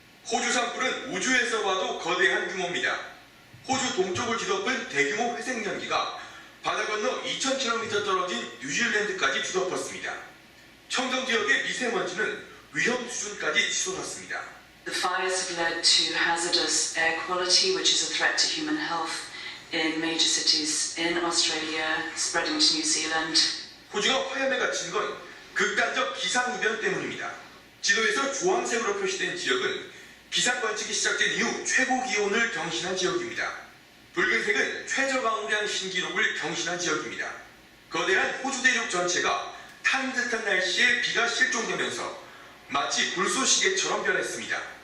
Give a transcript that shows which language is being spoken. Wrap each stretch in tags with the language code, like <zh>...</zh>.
<ko>호주 산불은 우주에서 봐도 거대한 규모입니다. 호주 동쪽을 뒤덮은 대규모 회색 연기가 바다 건너 2,000km 떨어진 뉴질랜드까지 뒤덮었습니다. 청정 지역의 미세먼지는 위험 수준까지 치솟았습니다.</ko> <en>The fires have led to hazardous air quality, which is a threat to human health in major cities in Australia, spreading to New Zealand.</en> <ko>호주가 화염에 갇힌 건 극단적 기상이변 때문입니다. 지도에서 주황색으로 표시된 지역은 기상 관측이 시작된 이후 최고 기온을 경신한 지역입니다. 붉은색은 최저 강우량 신기록을 경신한 지역입니다. 거대한 호주 대륙 전체가 탄 듯한 날씨에 비가 실종되면서 마치 불쏘시개처럼 변했습니다.</ko>